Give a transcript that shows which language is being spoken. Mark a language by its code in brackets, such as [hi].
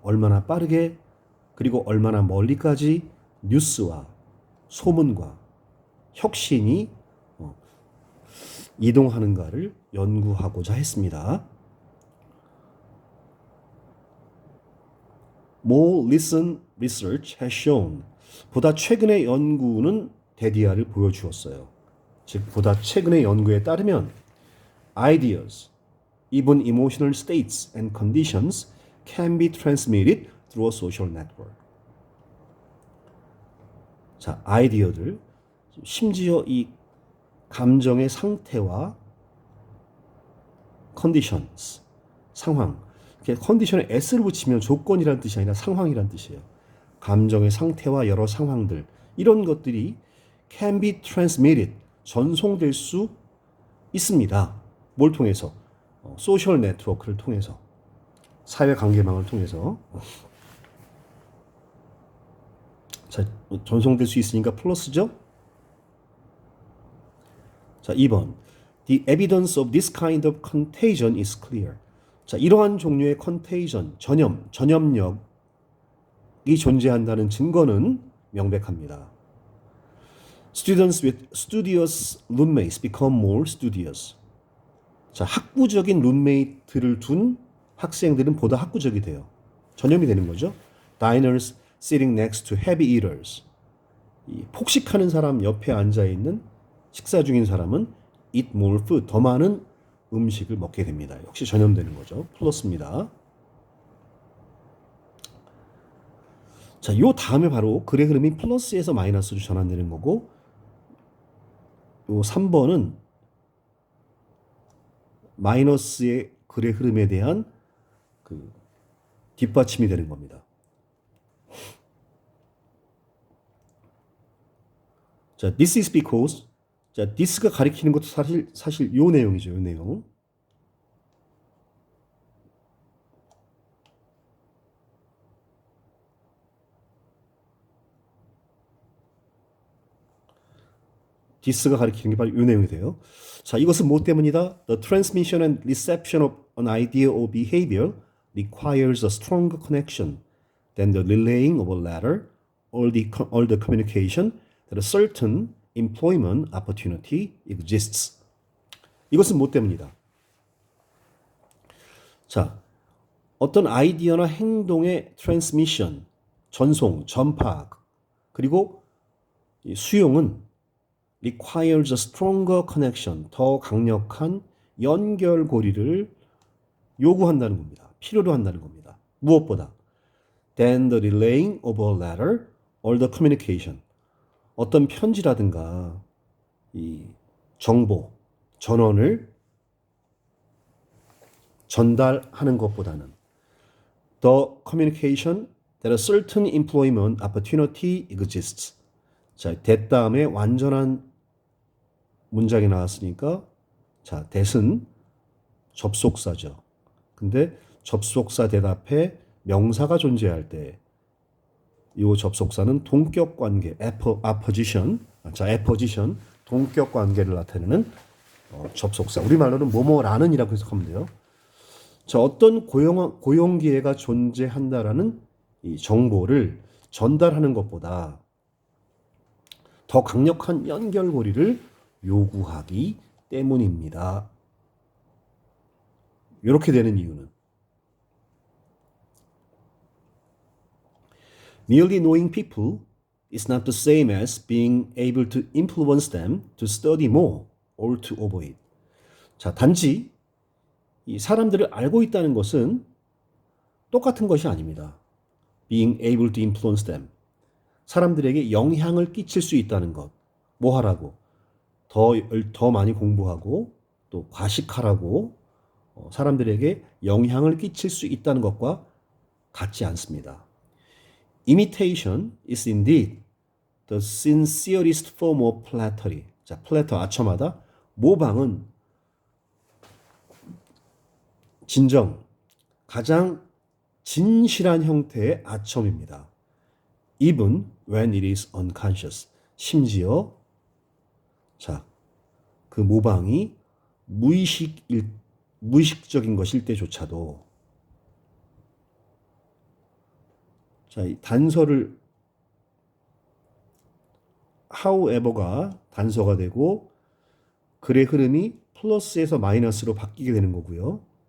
[ko] 얼마나 빠르게 그리고 얼마나 멀리까지 뉴스와 소문과 혁신이 이동하는가를 연구하고자 했습니다. [en] More recent research has shown. [ko] 보다 최근의 연구는 데디아를 보여주었어요. 즉, 보다 최근의 연구에 따르면 [en] ideas, even emotional states and conditions can be transmitted through a social network. [ko] 자, 아이디어들, 심지어 이 감정의 상태와 conditions, 상황. 컨디션에 s를 붙이면 조건이라는 뜻이 아니라 상황이라는 뜻이에요. 감정의 상태와 여러 상황들, 이런 것들이 [en] can be transmitted, [ko] 전송될 수 있습니다. 뭘 통해서? 소셜 네트워크를 통해서, 사회관계망을 통해서. 자, 전송될 수 있으니까 플러스죠? 자, 2번. [en] The evidence of this kind of contagion is clear. [ko] 자, 이러한 종류의 contagion, 전염력이 존재한다는 증거는 명백합니다. [en] Students with studious roommates become more studious. [ko] 자, 학구적인 룸메이트를 둔 학생들은 보다 학구적이 돼요. 전염이 되는 거죠. [en] Diners sitting next to heavy eaters. [ko] 이 폭식하는 사람 옆에 앉아있는 식사 중인 사람은 [en] eat more food, [ko] 더 많은 음식을 먹게 됩니다. 역시 전염되는 거죠. 플러스입니다. 자, 요 다음에 바로 글의 흐름이 플러스에서 마이너스로 전환되는 거고, 요 3번은 마이너스의 글의 흐름에 대한 그 뒷받침이 되는 겁니다. [en] 자, this is because. [ko] 자, this가 가리키는 것도 사실 요 내용이죠. 요 내용. this가 가리키는 게 바로 요 내용이 돼요. 자, 이것은 뭐 때문이다? [en] The transmission and reception of an idea or behavior requires a stronger connection than the relaying of a letter or the communication that a certain employment opportunity exists. [ko] 이것은 뭐 때문이다? 자, 어떤 아이디어나 행동의 transmission, 전송, 전파, 그리고 수용은 [en] requires a stronger connection, [ko] 더 강력한 연결고리를 요구한다는 겁니다. 필요로 한다는 겁니다. 무엇보다 [en] than the relaying of a letter or the communication. [ko] 어떤 편지라든가 이 정보, 전원을 전달하는 것보다는 [en] the communication that a certain employment opportunity exists. [ko] 자, that 다음에 완전한 문장이 나왔으니까, 자, that은 접속사죠. 근데 접속사 대답에 명사가 존재할 때 이 접속사는 동격 관계, apposition, 동격 관계를 나타내는 접속사. 우리말로는 뭐뭐라는이라고 해석하면 돼요. 자, 어떤 고용 기회가 존재한다라는 이 정보를 전달하는 것보다 더 강력한 연결고리를 요구하기 때문입니다. [en] 이렇게 되는 이유는 merely knowing people is not the same as being able to influence them to study more or to avoid. [ko] 자, 단지 이 사람들을 알고 있다는 것은 똑같은 것이 아닙니다. [en] being able to influence them. [ko] 사람들에게 영향을 끼칠 수 있다는 것. 뭐 하라고? 더 많이 공부하고 또 과식하라고 사람들에게 영향을 끼칠 수 있다는 것과 같지 않습니다. [en] Imitation is indeed the sincerest form of flattery. [ko] 자, 플래터 아첨하다. 모방은 진정, 가장 진실한 형태의 아첨입니다. [en] Even when it is unconscious. [ko] 심지어 자, 그 모방이 무의식적인 것일 때조차도. 자, 이 단서를 however가 단서가 되고 글의 흐름이 플러스에서 마이너스로 바뀌게 되는 거고요.